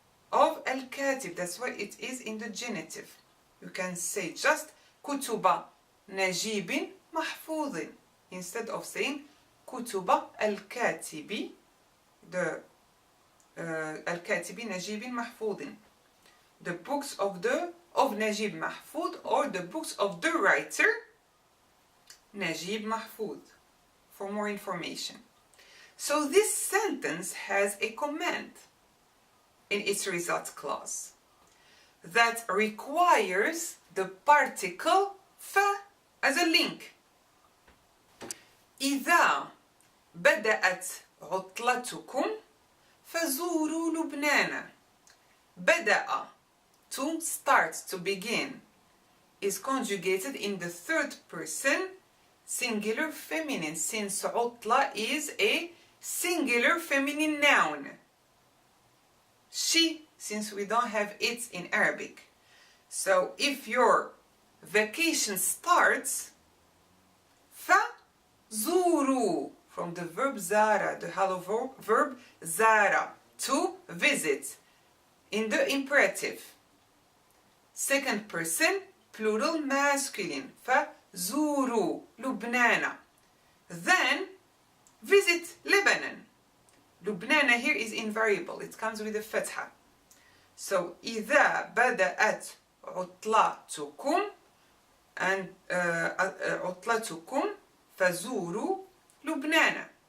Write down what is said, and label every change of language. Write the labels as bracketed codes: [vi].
[en] of al-katib. That's why it is in the genitive. You can say just [ar] كتب نجيب محفوظ [en] instead of saying [ar] كتب الكاتب, [en] the الكاتب نجيب محفوظ, the books of Najib Mahfoud, or the books of the writer Najib Mahfoud, for more information. So this sentence has a command in its result clause that requires the particle ف as a link. [ar] إذا بدأت عطلتكم فزوروا لبنان. [en] بدأ, to start, to begin, is conjugated in the third person singular feminine, since عطلة is a singular feminine noun. She, since we don't have it in Arabic. So if your vacation starts, فزوروا, from the verb zara, the hello verb zara, to visit, in the imperative. Second person, plural masculine, [ar] فزوروا لبنان. [en] Then visit Lebanon. لبنان here is invariable, it comes with a fatha. [ar] So إذا بدأت عطلتكم and عطلتكم فزوروا لبنان.